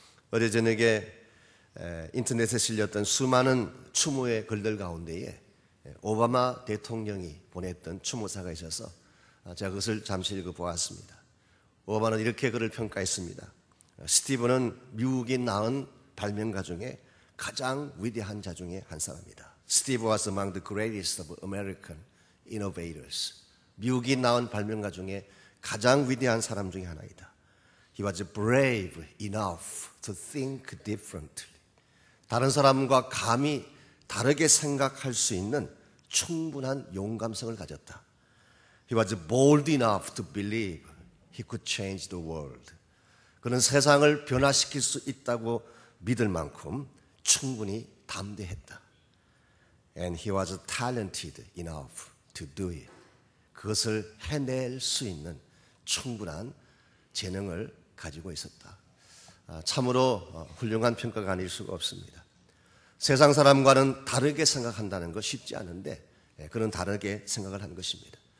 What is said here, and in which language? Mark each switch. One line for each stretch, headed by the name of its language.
Korean: 어제 저녁에 인터넷에 실렸던 수많은 추모의 글들 가운데에 오바마 대통령이 보냈던 추모사가 있어서 제가 그것을 잠시 읽어보았습니다. 오바마는 이렇게 그를 평가했습니다. 스티브는 미국이 낳은 발명가 중에 가장 위대한 자 중에 한 사람이다.
English: Steve was among the greatest of American innovators.
Korean: 미국이 낳은 발명가 중에 가장 위대한 사람 중에 하나이다.
English: He was brave enough to think differently.
Korean: 다른 사람과 감히 다르게 생각할 수 있는 충분한 용감성을 가졌다.
English: He was bold enough to believe he could change the world.
Korean: 그는 세상을 변화시킬 수 있다고 믿을 만큼 충분히 담대했다.
English: And he was talented enough to do it.
Korean: 그것을 해낼 수 있는 충분한 재능을 가지고 있었다. 참으로 훌륭한 평가가 아닐 수가 없습니다. 세상 사람과는 다르게 생각한다는 것 쉽지 않은데 그는 다르게 생각을 한 것입니다.